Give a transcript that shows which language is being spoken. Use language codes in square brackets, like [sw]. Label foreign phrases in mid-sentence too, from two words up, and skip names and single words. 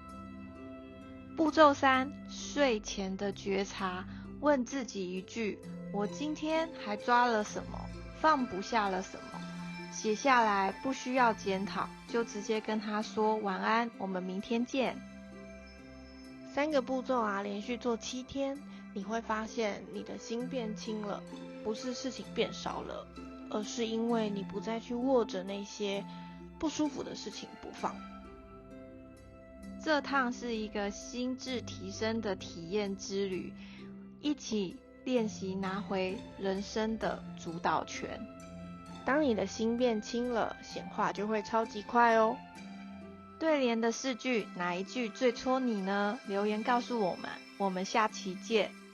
[zh] 步驟3，睡前的覺察，問自己一句，我今天還抓了什麼，放不下了什麼，寫下來，不需要檢討，就直接跟他說晚安，我們明天見。 3個步驟啊，連續做7天，你會發現你的心變輕了，不是事情變少了，而是因為你不再去握着那些不舒服的事情不放。這趟是一個心智提升的體驗之旅，一起練習拿回人生的主導權。當你的心變輕了，顯化就會超級快哦。對聯的4句，哪一句最戳你呢？留言告訴我們，我們下期見。